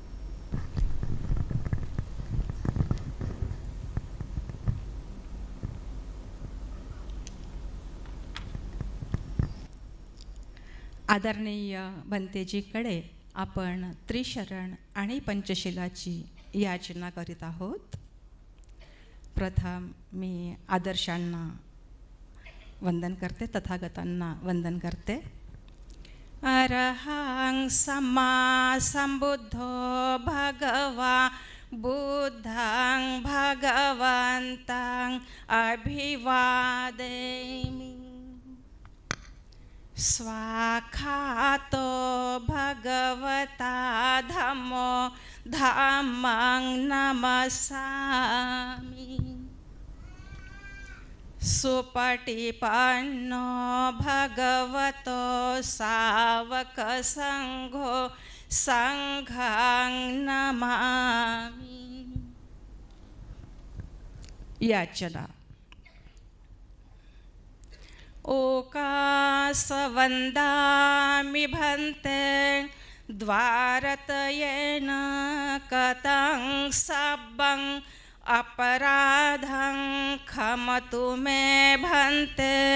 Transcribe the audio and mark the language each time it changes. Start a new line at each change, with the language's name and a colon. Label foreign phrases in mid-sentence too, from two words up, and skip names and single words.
Marathi: आदरणीय भंतेजीकडे आपण त्रिशरण आणि पंचशिलाची याचना करीत आहोत. प्रथम मी आदर्शांना वंदन करते, तथागतांना वंदन करते.
Pali: अरहं सम्मा संबुद्धो भगवा बुद्धं भगवन्तं अभिवादेमि. स्वाखातो भगवता धम्मो धम्मं नमस्सामि. सुपटिपन्नो भगवतो सावकसङ्घो सङ्घं नमामि.
Marathi: याचना.
Pali: ओकासवन्दामि भन्ते द्वारतयेन कतं सब्बं अपराधं खमतु मे भन्ते.